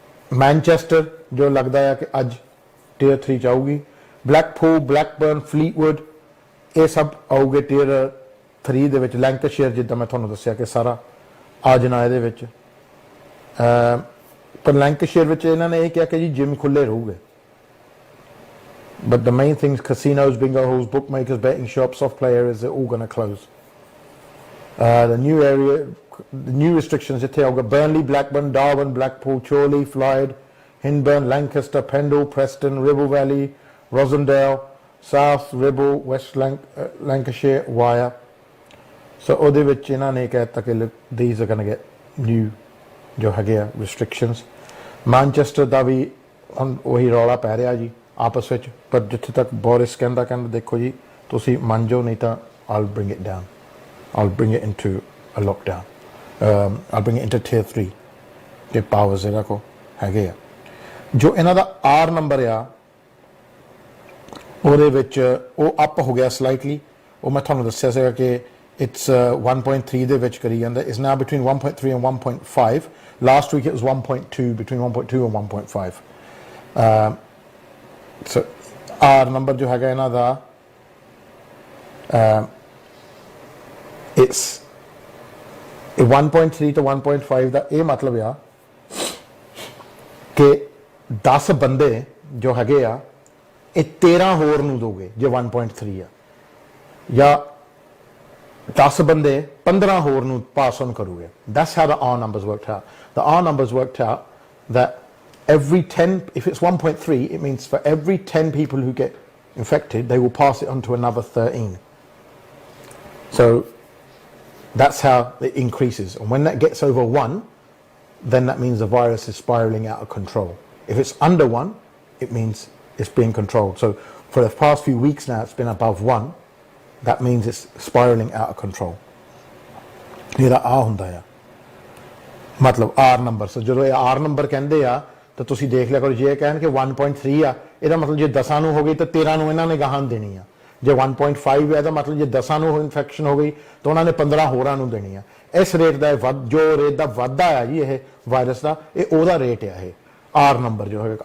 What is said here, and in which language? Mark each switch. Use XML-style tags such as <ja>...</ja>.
<pa>Manchester ਜੋ ਲੱਗਦਾ ਆ ਕਿ ਅੱਜ ਟੀਅਰ 3 'ਚ ਆਊਗੀ। ਬਲੈਕਪੂਲ, ਬਲੈਕਬਰਨ, ਫਲੀਟਵੁੱਡ ਇਹ ਸਭ ਆਊਗੇ ਟੀਅਰ 3 ਦੇ ਵਿੱਚ। ਲੈਂਕਸ਼ਾਇਰ ਜਿੱਦਾਂ ਮੈਂ ਤੁਹਾਨੂੰ ਦੱਸਿਆ ਕਿ ਸਾਰਾ ਆ ਜਾਣਾ ਇਹਦੇ ਵਿੱਚ। ਪਰ ਲੈਂਕਸ਼ਾਇਰ ਵਿੱਚ ਇਹਨਾਂ ਨੇ ਇਹ ਕਿਹਾ ਕਿ ਜੀ ਜਿਮ ਖੁੱਲੇ ਰਹੂਗੇ।</pa> <en>But the main things, casinos, bingo halls, bookmakers, betting shops, soft play areas, they're all going to close. The new restrictions</en> <pa>ਇੱਥੇ ਆਊਗਾ</pa> <en>Burnley, Blackburn, Darwin, Blackpool, Chorley, Floyd, Hinburn, Lancaster, Pendle, Preston, Ribble Valley, Rosendale, South, Ribble, West Lancashire, Wyre.</en> <pa>So ਉਹਦੇ ਵਿੱਚ ਇਹਨਾਂ ਨੇ ਕਹਿਤਾ ਕਿ</pa> <en>these are going to get new</en> <pa>ਜੋ ਹੈਗੇ ਆ restrictions। ਮੈਨਚੈਸਟਰ ਦਾ ਵੀ ਹੁਣ ਉਹੀ ਰੌਲਾ ਪੈ ਰਿਹਾ ਜੀ ਆਪਸ ਵਿੱਚ। ਪਰ ਜਿੱਥੇ ਤੱਕ ਬੋਰਿਸ ਕਹਿੰਦਾ ਦੇਖੋ ਜੀ ਤੁਸੀਂ ਮੰਨ ਜਾਓ ਨਹੀਂ ਤਾਂ</pa> <en>I'll bring it down, I'll bring it into a lockdown, I'll bring it into tier 3</en> <pa>ਦੇ ਪਾਵਰਸ ਇਹਨਾਂ ਕੋ ਹੈਗੇ ਆ। ਜੋ ਇਹਨਾਂ ਦਾ R ਨੰਬਰ ਆ ਉਹਦੇ ਵਿੱਚ ਉਹ ਅਪ ਹੋ ਗਿਆ ਸਲਾਈਟਲੀ। ਉਹ ਮੈਂ ਤੁਹਾਨੂੰ ਦੱਸਿਆ ਸੀਗਾ ਕਿ</pa> <en>it's 1.3</en> <pa>ਦੇ ਵਿੱਚ ਕਰੀ ਜਾਂਦਾ।</pa> <en>is now between 1.3 and 1.5। last week it was 1.2, between 1.2 and 1.5।</en> <pa>so R number ਜੋ ਹੈਗਾ ਇਹਨਾਂ ਦਾ</pa> <en>it's 1.3 to 1.5</en> <pa>ਦਾ ਇਹ ਮਤਲਬ ਆ ਕਿ 10 ਬੰਦੇ ਜੋ ਹੈਗੇ ਆ ਇਹ 13 ਹੋਰ ਨੂੰ ਦੋਗੇ ਜੇ 1.3 ਆ, ਜਾਂ 10 ਬੰਦੇ 15 ਹੋਰ ਨੂੰ ਪਾਸ ਔਨ ਕਰੋਗੇ।</pa> <en>That's how the R numbers worked out. The R numbers worked out that every 10, if it's 1.3, it means for every 10 people who get infected, they will pass it on to another 13. So that's how it increases. And when that gets over 1, then that means the virus is spiraling out of control. If it's under 1, it means it's being controlled. So for the past few weeks now, it's been above 1. That means it's spiraling out of control.</en> <pa>ਇਹਦਾ ਆ ਹੁੰਦਾ ਆ ਮਤਲਬ R number. ਸੋ ਜਦੋਂ ਇਹ R number ਕਹਿੰਦੇ ਆ ਤਾਂ ਤੁਸੀਂ ਦੇਖ ਲਿਆ ਕਰੋ ਜੇ ਇਹ ਕਹਿਣ ਕਿ 1.3 ਆ ਇਹਦਾ ਮਤਲਬ ਜੇ 10 ਨੂੰ ਹੋ ਗਈ ਤਾਂ 13 ਨੂੰ ਇਹਨਾਂ ਨੇ ਗਾਹਾਂ ਦੇਣੀ ਆ। ਜੇ 1.5 ਹੈ ਤਾਂ ਮਤਲਬ ਜੇ 10 ਨੂੰ ਇਨਫੈਕਸ਼ਨ ਹੋ ਗਈ ਤਾਂ ਉਹਨਾਂ ਨੇ 15 ਹੋਰਾਂ ਨੂੰ ਦੇਣੀ ਆ। ਇਸ ਰੇਟ ਦਾ ਜੋ ਰੇਟ ਦਾ ਵਾਧਾ ਆ ਜੀ ਇਹ ਵਾਇਰਸ ਦਾ ਇਹ ਉਹਦਾ ਰੇਟ ਆ ਇਹ R ਨੰਬਰ ਜੋ ਹੈ।</pa>